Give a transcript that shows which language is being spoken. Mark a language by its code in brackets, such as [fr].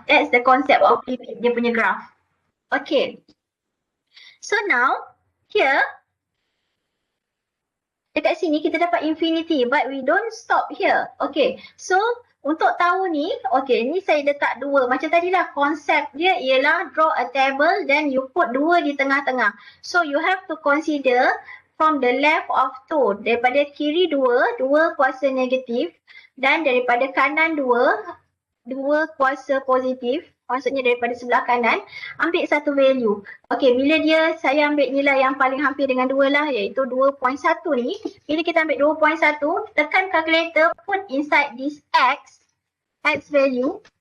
[en] That's the concept of limit, [ms] dia punya graph. [en] Okay. So now, here, [ms] dekat sini kita dapat infinity, [en] but we don't stop here. [ms] Okay, so untuk tahu ni, okay, ni saya letak 2. Macam tadi lah, konsep dia ialah [en] draw a table, then you put [ms] 2 di tengah-tengah. [en] So you have to consider from the left of 2. [ms] Daripada kiri 2 kuasa negatif. Dan daripada kanan 2 kuasa positif. maksudnya daripada sebelah kanan, ambil satu value. Okey, bila saya ambil nilai yang paling hampir dengan 2 lah, iaitu 2.1 ni. Bila kita ambil 2.1, tekan calculator, [en] put inside this x value.